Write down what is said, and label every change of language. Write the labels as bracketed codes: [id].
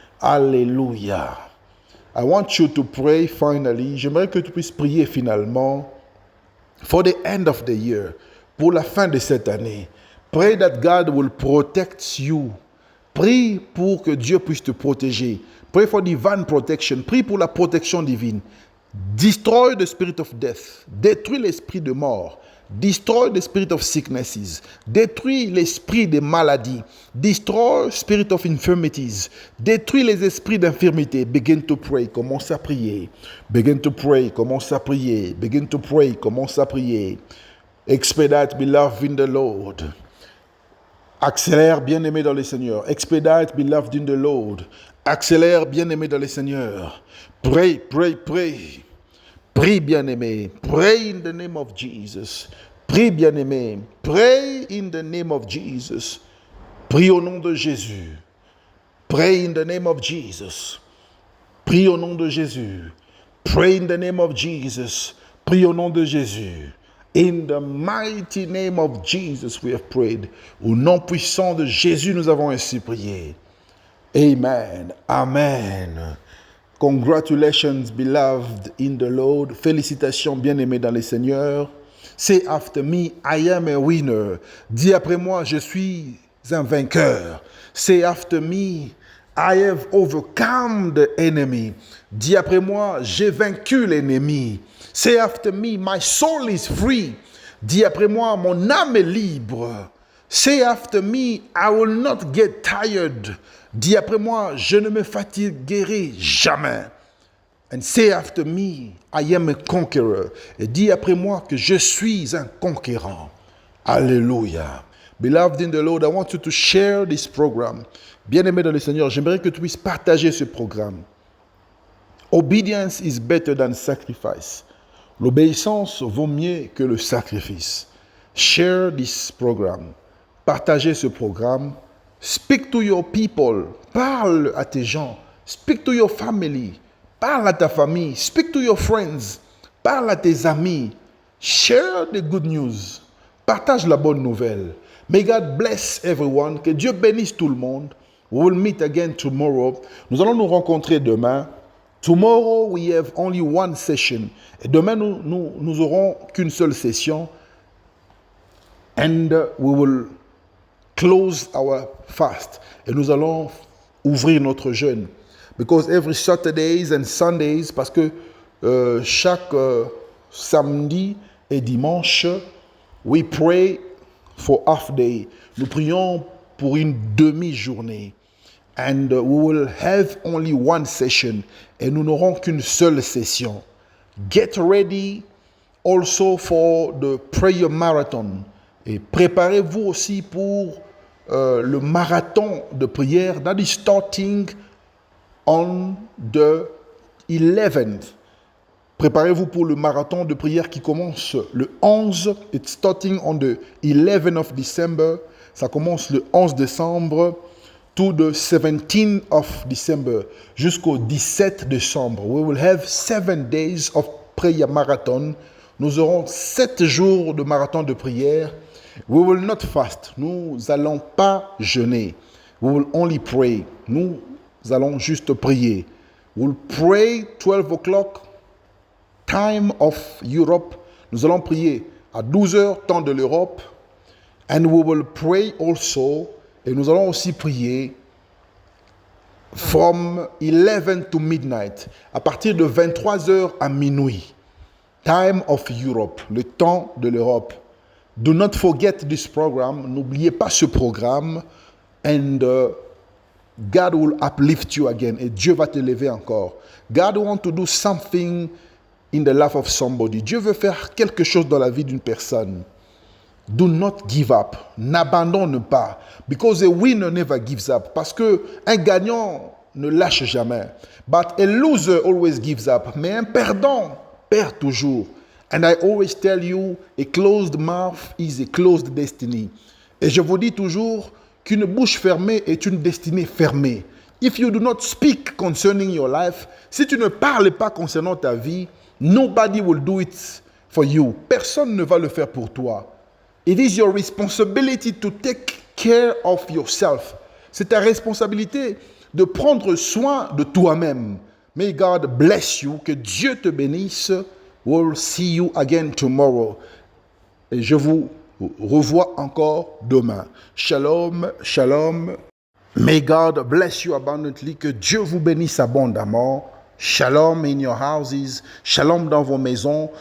[fr] Alléluia. [en] I want you to pray finally. [fr] J'aimerais que tu puisses prier finalement [en] for the end of the year. [fr] Pour la fin de cette année. [en] Pray that God will protect you. [fr] Prie pour que Dieu puisse te protéger. [en] Pray for divine protection. [fr] Prie pour la protection divine. [en] Destroy the spirit of death. [fr] Détruis l'esprit de mort. [en] Destroy the spirit of sicknesses. [fr] Détruis l'esprit des maladies. [en] Destroy spirit of infirmities. [fr] Détruis les esprits d'infirmité. [en] Begin to pray. [fr] Commence à prier. [en] Begin to pray. [fr] Commence à prier. [en] Begin to pray. Commence à prier. Expedite, beloved in the Lord. [fr] Accélère, bien-aimé dans le Seigneur. [en] Expedite, beloved in the Lord. [fr] Accélère, bien-aimé dans le Seigneur. [en] Pray, pray, pray. [fr] Prie, bien-aimé. [en] Pray in the name of Jesus. [fr] Prie, bien-aimé. [en] Pray in the name of Jesus. [fr] Prie au nom de Jésus. [en] Pray in the name of Jesus. [fr] Prie au nom de Jésus. [en] Pray in the name of Jesus. [fr] Prie au nom de Jésus. [en] In the mighty name of Jesus we have prayed. [fr] Au nom puissant de Jésus, nous avons ainsi prié. [en] Amen. Amen. Congratulations, beloved in the Lord. [fr] Félicitations, bien-aimés dans le Seigneur. [en] Say after me, I am a winner. [fr] Dis après moi, je suis un vainqueur. [en] Say after me, I have overcome the enemy. [fr] Dis après moi, j'ai vaincu l'ennemi. [en] Say after me, my soul is free. [fr] Dis après moi, mon âme est libre. [en] Say after me, I will not get tired. [fr] Dis après moi, je ne me fatiguerai jamais. [en] And say after me, I am a conqueror. [fr] Et dis après moi que je suis un conquérant. Alléluia. [en] Beloved in the Lord, I want you to share this program. [fr] Bien-aimé dans le Seigneur, j'aimerais que tu puisses partager ce programme. [en] Obedience is better than sacrifice. [fr] L'obéissance vaut mieux que le sacrifice. [en] Share this program. [fr] Partagez ce programme. [en] Speak to your people. [fr] Parle à tes gens. [en] Speak to your family. [fr] Parle à ta famille. [en] Speak to your friends. [fr] Parle à tes amis. [en] Share the good news. [fr] Partage la bonne nouvelle. [en] May God bless everyone. [fr] Que Dieu bénisse tout le monde. [en] We will meet again tomorrow. [fr] Nous allons nous rencontrer demain. [en] Tomorrow we have only one session. [fr] Et demain nous aurons qu'une seule session. [en] And we will close our fast. [fr] Et nous allons ouvrir notre jeûne. [en] Because every Saturdays and Sundays, [fr] parce que chaque samedi et dimanche, [en] we pray for half day. [fr] Nous prions pour une demi-journée. [en] And we will have only one session. [fr] Et nous n'aurons qu'une seule session. [en] Get ready also for the prayer marathon. [fr] Et préparez-vous aussi pour le marathon de prière [en] that is starting on the 11th. [fr] Préparez-vous pour le marathon de prière qui commence le 11. [en] It's starting on the 11th of December. [fr] Ça commence le 11 décembre [en] to the 17th of December, [fr] jusqu'au 17 décembre. [en] We will have 7 days of prayer marathon. [fr] Nous aurons 7 jours de marathon de prière. [en] We will not fast. [fr] Nous allons pas jeûner. [en] We will only pray. [fr] Nous allons juste prier. [en] We will pray 12 o'clock, time of Europe. [fr] Nous allons prier à 12 heures, temps de l'Europe. [en] And we will pray also, [fr] et nous allons aussi prier [en] from 11 to midnight, [fr] à partir de 23 heures à minuit. [en] Time of Europe, [fr] le temps de l'Europe. [en] Do not forget this program. [fr] N'oubliez pas ce programme. [en] And God will uplift you again. [fr] Et Dieu va te lever encore. [en] God wants to do something in the life of somebody. [fr] Dieu veut faire quelque chose dans la vie d'une personne. [en] Do not give up. [fr] N'abandonne pas. [en] Because a winner never gives up. [fr] Parce que un gagnant ne lâche jamais. [en] But a loser always gives up. [fr] Mais un perdant perd toujours. [en] And I always tell you, a closed mouth is a closed destiny. [fr] Et je vous dis toujours qu'une bouche fermée est une destinée fermée. [en] If you do not speak concerning your life, [fr] si tu ne parles pas concernant ta vie, [en] nobody will do it for you. [fr] Personne ne va le faire pour toi. [en] It is your responsibility to take care of yourself. [fr] C'est ta responsabilité de prendre soin de toi-même. [en] May God bless you. [fr] Que Dieu te bénisse. [en] We'll see you again tomorrow. [fr] Et je vous revois encore demain. [en] Shalom, shalom. May God bless you abundantly. [fr] Que Dieu vous bénisse abondamment. [en] Shalom in your houses. [fr] Shalom dans vos maisons.